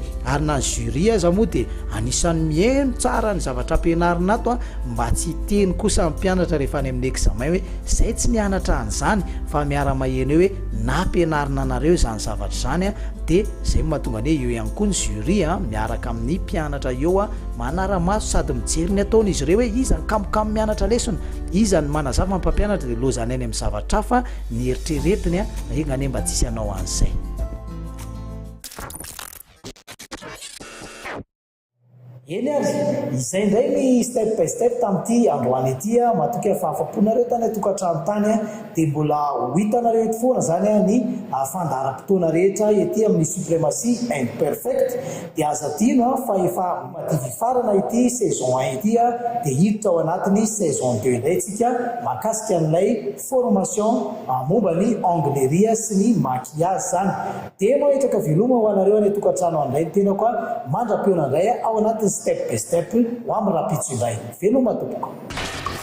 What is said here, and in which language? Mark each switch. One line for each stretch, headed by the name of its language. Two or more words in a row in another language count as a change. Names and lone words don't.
Malagasy: ary na ny jury aza moa dia anisan'ny mihaino tsara ny zavatra ampianarina ato a mba tsy teny kosa amin'ny mpianatra rehefa any amin'ny examen hoe izay tsy nianatra an'izany fa miara-maheno eo hoe nampianarina anareo izany zavatra izany a dia izay mahatonga ny hoe eo ihany koa ny jury a miaraka amin'ny mpianatra eo a manara-maso sady mijery ny ataona izy ireo hoe izany kamokamo mianatra lesona izany manazava mpampianatra dia lozany any amin'ny zavatra hafa ny eritreretiny a regnane mba tsisy anao an'izay eny ary izay indray ny step by step tamin'ity androany ity a matoky fahafaponareo tany atokantrano tany a dia mbola ho hitanareo eto foana zany a ny fandaharam-potoana rehetra ety amin'ny suprématie imperfect dia aza dino a fa efa mativy farana ity saison 1 ity a dia hiditra ao anatin'ny saison 2 indray tsika mahakasika an'ilay formation momba ny angleria sy ny maquillage zany dia mahitraka veloma ho anareo any atokantrano andray ny tena koa mandra-peona indray ao anatin'ny step by step ho amin'ny rapitso indray veloma tompoko